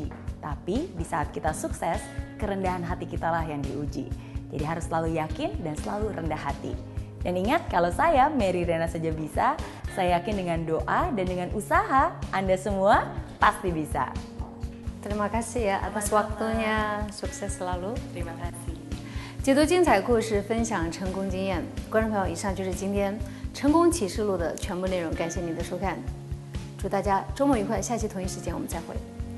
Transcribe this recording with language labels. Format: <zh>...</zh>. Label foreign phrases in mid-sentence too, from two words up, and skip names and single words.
<id>Tapi di saat kita sukses, kerendahan hati kita lah yang diuji. Jadi harus selalu yakin dan selalu rendah hati. Dan ingat, kalau saya, Mary Riana Saja Bisa, saya yakin dengan doa dan dengan usaha, Anda semua pasti bisa. Terima kasih ya atas waktunya, sukses selalu. Terima kasih.</id> <zh>解读精彩故事，分享成功经验。观众朋友，以上就是今天成功启示录的全部内容，感谢您的收看，祝大家周末愉快，下期同一时间我们再会。</zh>